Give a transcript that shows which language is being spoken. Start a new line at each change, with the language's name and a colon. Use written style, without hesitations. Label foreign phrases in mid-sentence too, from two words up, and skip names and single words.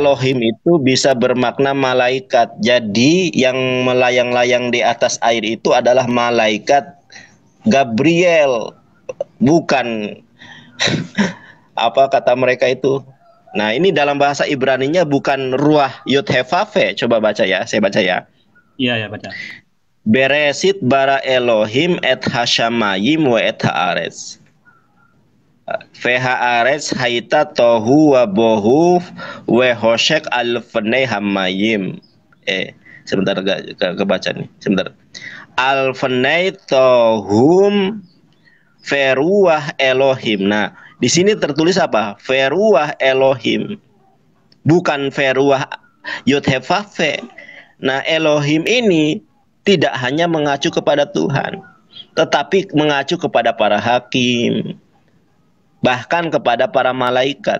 Indonesian: Elohim itu bisa bermakna malaikat. Jadi yang melayang-layang di atas air itu adalah malaikat Gabriel, bukan apa kata mereka itu. Nah, ini dalam bahasa Ibraninya bukan ruah Yud He Vav He. Coba baca ya, saya baca ya. Iya, ya, baca.
Hebrew: בראשית ברא אלהים את השמים ואת הארץ. והארץ היתה תהו ובהו וחשך על פני המים.
Indonesian: Sebentar kebaca nih, sebentar.
Hebrew: על פני תהום ורוח אלהים.
Indonesian: Nah, di sini tertulis apa?
Hebrew: ורוח אלהים.
Indonesian: Bukan feruah Yud He Vav He. Nah, Elohim ini tidak hanya mengacu kepada Tuhan, tetapi mengacu kepada para hakim, bahkan kepada para malaikat.